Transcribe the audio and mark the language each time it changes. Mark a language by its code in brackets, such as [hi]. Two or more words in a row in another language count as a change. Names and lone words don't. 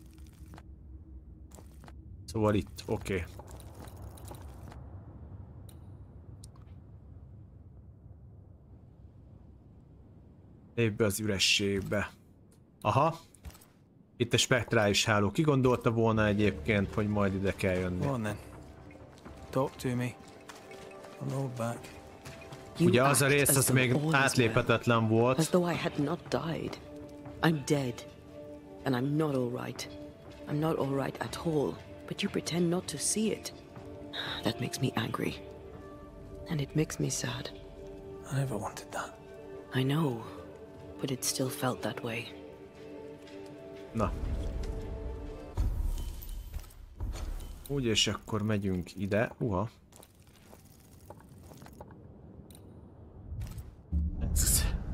[hu] Szóval itt, oké. Lépj be az ürességbe. Aha. Itt a spektrális háló. Ki gondolta volna egyébként, hogy majd ide kell jönni? [en] Talk to me. I'm all back. [hu] Ugye az a rész, az még átlépetetlen volt. [en] As though I had not died. I'm dead. And I'm not all right. I'm not all right at all. But you pretend not to see it. That makes me angry. And it makes me sad. I never wanted that. I know. But it still felt that way. [hu] Na. Úgy, és akkor megyünk ide. Uha. Ez.